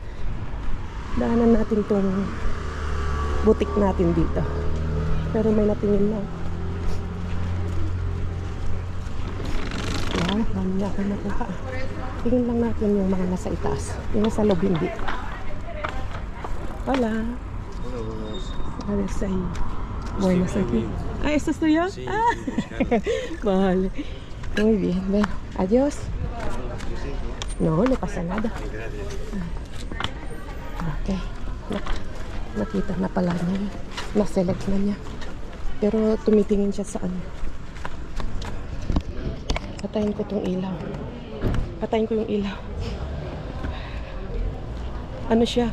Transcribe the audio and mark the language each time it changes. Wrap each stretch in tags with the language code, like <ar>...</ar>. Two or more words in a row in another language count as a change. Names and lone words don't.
<tl>Daanan natin tong butik natin dito. Pero may natingin lang. Marami ako nakuha. Tingin lang natin yung mga nasa itaas. Yung nasa loob hindi.</tl> <es>Hola. Buenas ahí. Buenas aquí. Ah, ¿esto es tuyo? Sí. Ah. Vale. Muy bien. Bueno, adiós. No pasa nada.</es> <tl>Okay. Nakita na pala niya. Na-select na niya. Pero tumitingin siya sa Patayin ko tong ilaw. Patayin ko yung ilaw. Siya?</tl>